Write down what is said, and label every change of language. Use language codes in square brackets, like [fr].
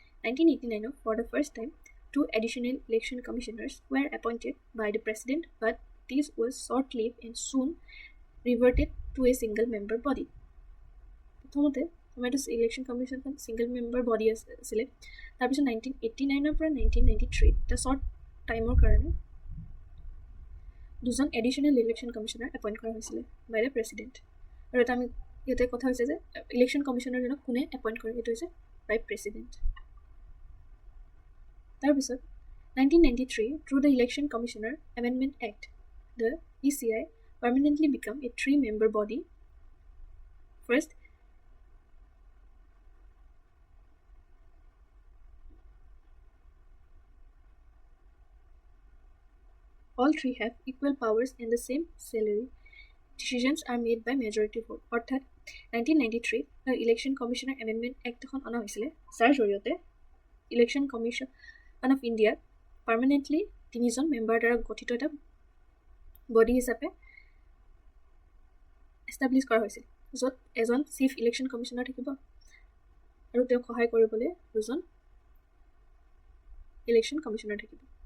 [en] 1989, for the first time, 2 additional election commissioners were appointed by the president, but this was short-lived and soon reverted to a single-member body. [as] প্ৰথমতে আমাৰ এইটো election কমিশ্যনখন single member body আছিলে। তাৰপিছত 1989 পৰা 1993 এটা short টাইমৰ কাৰণে 2জন additional election commissioner appoint কৰা হৈছিলে [en] By the president. [as] আৰু এটা আমি ইয়াতে কথা হৈছে যে ইলেকশ্যন কমিশ্যনাৰজনক কোনে এপইণ্ট কৰে, এইটো হৈছে বাই প্ৰেচিডেণ্ট। তাৰপিছত [en] 1993 through the Election Commissioner Amendment Act, the ECI permanently became a 3-member body. First, all 3 have equal powers and the same salary. Decisions are made by majority vote. [as] অৰ্থাৎ 1993 election commissioner amendment act এখন অনা হৈছিলে, যাৰ জৰিয়তে election commission of ইণ্ডিয়াত permanently 3জন member দ্বাৰা গঠিত এটা বডি হিচাপে এষ্টাব্লিছ কৰা হৈছিল, য'ত এজন চিফ ইলেকশ্যন কমিশ্যনাৰ থাকিব আৰু তেওঁক সহায় কৰিবলৈ 2জন ইলেকশ্যন কমিশ্যনাৰ থাকিব।